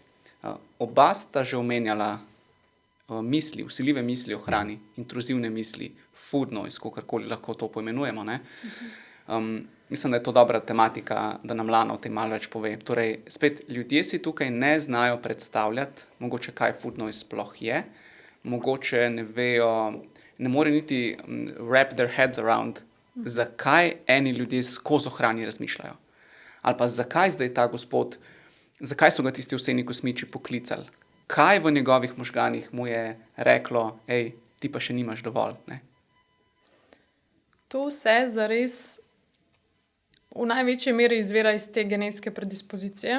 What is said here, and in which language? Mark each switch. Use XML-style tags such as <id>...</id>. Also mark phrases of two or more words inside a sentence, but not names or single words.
<sl>Oba sta že omenjala misli, vsiljive misli o hrani, intruzivne misli,</sl> <en>food noise,</en> <sl>kakorkoli lahko to poimenujemo. Ne? Mislim, da je to dobra tematika, da nam Lana o tem malo več pove. Torej, spet, ljudje si tukaj ne znajo predstavljati, mogoče kaj</sl> <en>food noise</en> <sl>sploh je, mogoče ne vejo, ne more niti</sl> <en>wrap their heads around,</en> <sl>zakaj eni ljudje skozi o hrani razmišljajo. Ali pa zakaj zdaj ta gospod, zakaj so ga tisti ovseni kosmiči poklicali, kaj v njegovih možganih mu je reklo, ti pa še nimaš dovolj, ne? To vse zares v največji meri izvira iz te genetske predispozicije.</sl>